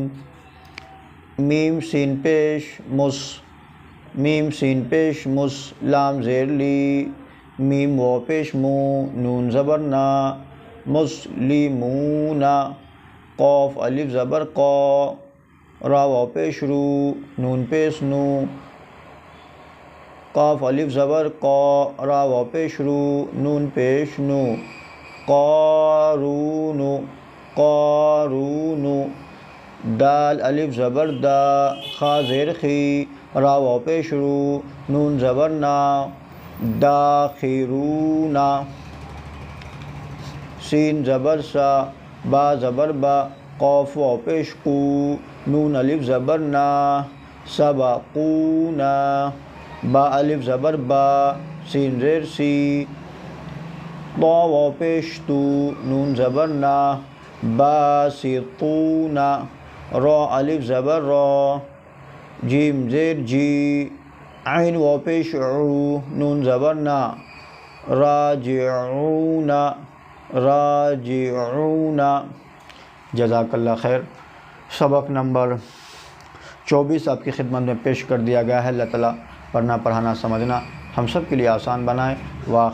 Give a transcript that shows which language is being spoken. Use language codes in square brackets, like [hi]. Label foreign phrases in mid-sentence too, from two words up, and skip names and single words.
[ur] میم سین پیش مس لام زیر لی، میم و پیش مو نون زبر نا، مسلمون۔ قاف الف زبر قا، را و پیش رو نون پیش نو، قاف الف زبر قا، را و پیش رو نون پیش نو۔ قارون دال الف زبر دا، خا زیر خی، را و پیش رو نون زبر نا، داخرون۔ سین زبر سا، با زبر با، قاف و پیش قو، نون الف زبر نا، سبقون۔ با الف زبر با، سین زیر سی، طا و پیش تو، نون زبر نا، باسطون۔ را الف زبر را، جیم زیر جی، عین و پیش عو، نون زبر نا، راجعون۔ [ar] جزاک اللہ خیر۔ [ur] سبق نمبر 24 آپ کی خدمت میں پیش کر دیا گیا ہے۔ اللہ تعالیٰ پڑھنا پڑھانا سمجھنا ہم سب کے لیے آسان بنائے۔